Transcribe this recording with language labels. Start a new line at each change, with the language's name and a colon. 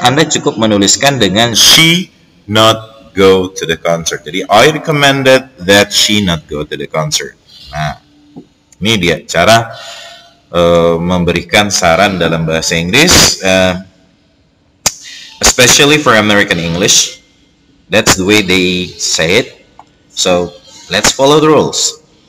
Indonesian: Anda cukup menuliskan dengan
English: she not go to the concert. Jadi I recommended that she not go to the concert.
Indonesian: Nah, ini dia cara memberikan saran dalam bahasa Inggris.
English: Especially for American English, that's the way they say it. So let's follow the rules.